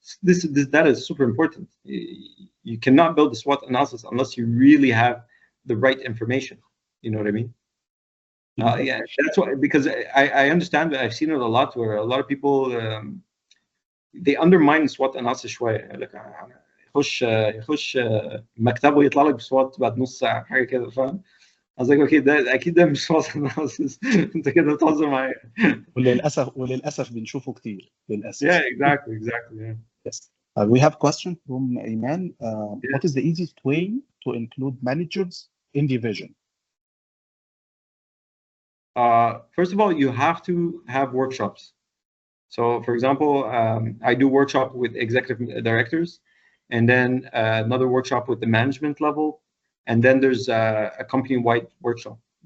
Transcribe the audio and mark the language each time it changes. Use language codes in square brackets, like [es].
[en] This data is super important. You cannot build a SWOT analysis unless you really have the right information. You know what I mean? Yeah, that's why, because I understand that I've seen it a lot where a lot of people they undermine SWOT analysis شويه. [ar] لك يخش مكتبه يطلع لك بسوات بعد نص ساعه حاجه كده، فاهم؟ قصدك اوكي ده اكيد ده مش SWOT analysis. انت كده بتهزر معايا. وللاسف بنشوفه كتير للاسف. [en] Yeah, exactly. Yeah. Yes. We have a question from Iman. What is the easiest way to include managers in the vision? First of all, you have to have workshops. So, for example, I do workshop with executive directors, and then another workshop with the management level, and then there's a company-wide workshop.